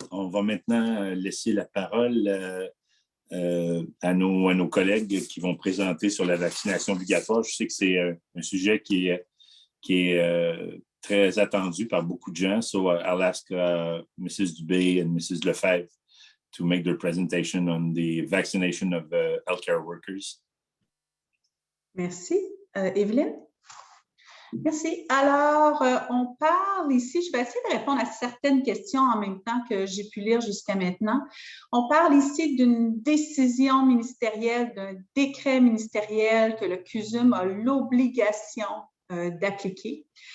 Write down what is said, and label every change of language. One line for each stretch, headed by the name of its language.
French: On va maintenant laisser la parole à nos collègues qui vont présenter sur la vaccination obligatoire. Je sais que c'est un sujet qui est très attendu par beaucoup de gens.
English: So I'll ask Mrs. Dubé and Mrs. Lefebvre to make their presentation on the vaccination of healthcare workers.
French: Merci. Evelyne? Merci. Alors, on parle ici, je vais essayer de répondre à certaines questions en même temps que j'ai pu lire jusqu'à maintenant. On parle ici d'une décision ministérielle, d'un décret ministériel que le CUSM a l'obligation d'appliquer.